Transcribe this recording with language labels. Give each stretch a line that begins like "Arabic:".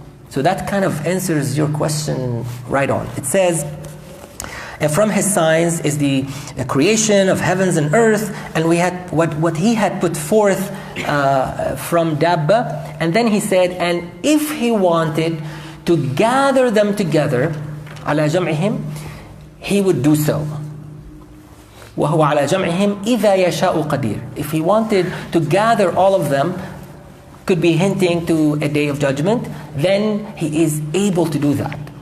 English: So that kind of answers your question right on. It says, and from his signs is the creation of heavens and earth, and we had what he had put forth from Dabba. And then he said, and if he wanted to gather them together,
Arabic: على جمعهم,
English: he would do so.
Arabic: وهو على جمعهم إذا يشاء قدير.
English: If he wanted to gather all of them, could be hinting to a Day of Judgment, then he is able to do that.